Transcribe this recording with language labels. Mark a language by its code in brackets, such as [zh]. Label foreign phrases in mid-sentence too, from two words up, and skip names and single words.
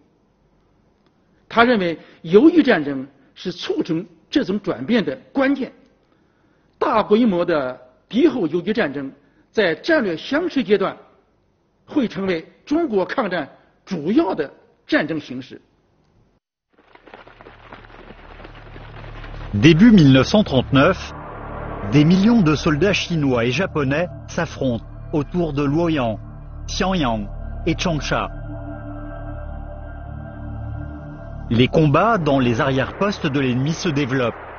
[zh] 他认为，游击战争是促成这种转变的关键。大规模的敌后游击战争在战略相持阶段会成为中国抗战主要的战争形式。 [fr] Début 1939, des millions de soldats chinois et japonais s'affrontent autour de Luoyang, Xianyang et Changsha. Les combats dans les arrière-postes de l'ennemi se développent.